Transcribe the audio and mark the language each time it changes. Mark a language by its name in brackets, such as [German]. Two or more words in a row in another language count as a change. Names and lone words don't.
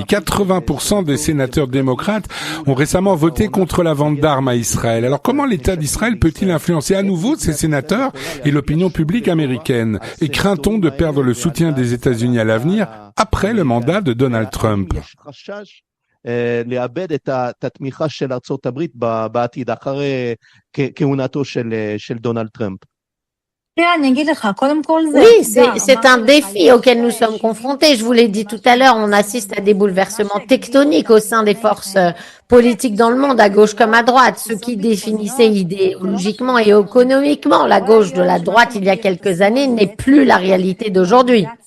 [French] 80% des sénateurs démocrates ont récemment voté contre la vente d'armes à Israël. Alors, comment l'État d'Israël peut-il influencer à nouveau ces sénateurs et l'opinion publique américaine? Et craint-on de perdre le soutien des États-Unis à l'avenir après le mandat de Donald Trump? [Hebrew] לאבד את התמיכה של ארצות הברית בעתיד, אחרי כהונתו של דונלד טראמפ. [French] Oui, c'est un défi auquel nous sommes confrontés. Je vous l'ai dit tout à l'heure, on assiste à des bouleversements tectoniques au sein des forces politiques dans le monde, à gauche comme à droite. Ce qui définissait idéologiquement et économiquement la gauche de la droite il y a quelques années n'est plus la réalité d'aujourd'hui.